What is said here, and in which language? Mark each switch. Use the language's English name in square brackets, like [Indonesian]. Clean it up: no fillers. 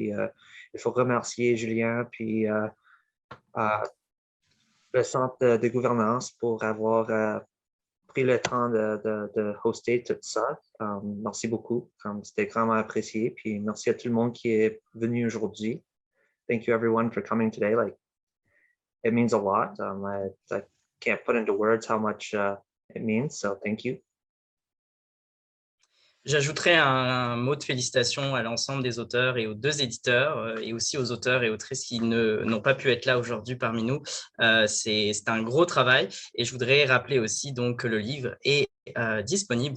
[French] Puis il faut remercier Julien puis le Centre de gouvernance pour avoir pris le temps de hoster tout ça. Merci beaucoup. C'était vraiment apprécié. Puis merci à tout le monde qui est venu aujourd'hui. [English] Thank you everyone for coming today. Like, it means a lot. I can't put into words how much it means. So thank you. [French] J'ajouterai un mot de félicitations à l'ensemble des auteurs et aux deux éditeurs et aussi aux auteurs et autrices qui n'ont pas pu être là aujourd'hui parmi nous. C'est un gros travail et je voudrais rappeler aussi donc que le livre est disponible.